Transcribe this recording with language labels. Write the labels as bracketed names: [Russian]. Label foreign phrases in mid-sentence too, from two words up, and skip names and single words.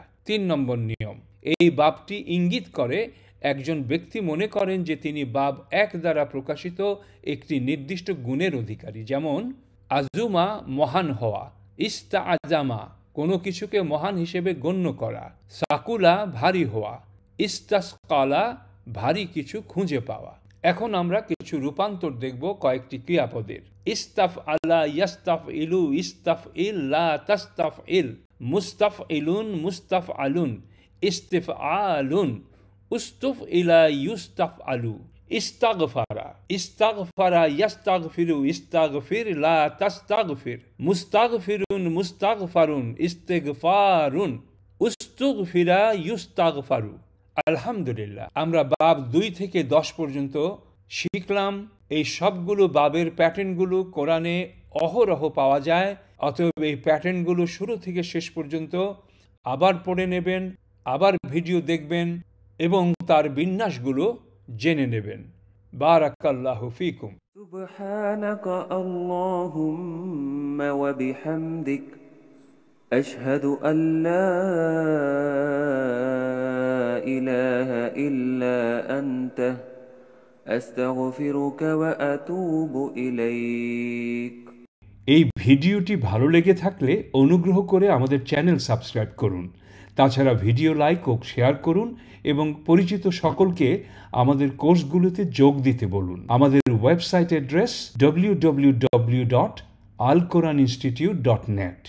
[Bangla] 3 নম্বর নিয়ম, এই বাবটি ইঙ্গিত করে একজন ব্যক্তি মনে করেন যে তিনি বাব 1 দ্বারা প্রকাশিত একটি নির্দিষ্ট গুণের অধিকারী, যেমন আজুমা মহান হওয়া, ইস্তাআজামা কোনো কিছুকে মহান হিসেবে গণ্য করা, সাকুলা ভারী হওয়া, ইস্তাসকালা ভারী কিছু খুঁজে পাওয়া। এখন আমরা কিছু রূপান্তর দেখব কয়েকটি ক্রিয়াপদের। [Arabic] استفعل, يستفعل، استفعل، لا تستفعل، مستفعل، مستفعل، استفعال، استفعل يستفعل، استغفر، استغفر يستغفر، استغفر لا تستغفر، مستغفر، مستغفر، استغفار، استغفر يستغفر. [Bangla] আলহামদুলিল্লাহ, আমরা বাব 2 থেকে 10 পর্যন্ত শিখলাম। এই সবগুলো বাবের প্যাটার্নগুলো কোরআনে অহরহ পাওয়া যায়। অতএব এই প্যাটার্নগুলো শুরু থেকে শেষ পর্যন্ত আবার পড়ে নেবেন, আবার ভিডিও দেখবেন এবং তার বিন্যাসগুলো জেনে নেবেন। [Arabic] بارك الله فيكم. سبحانك اللهم وبحمدك أشهد أن لا إله إلا أنت أستغفرك وأتوب إليك। [Bangla] এই ভিডিওটি ভালো লেগে থাকলে অনুগ্রহ করে আমাদের চ্যানেল সাবস্ক্রাইব করুন। তাছাড়া ভিডিও লাইক ও শেয়ার করুন এবং পরিচিত সকলকে আমাদের কোর্সগুলোতে যোগ দিতে বলুন। আমাদের ওয়েবসাইট অ্যাড্রেস www.alquraninstitute.net।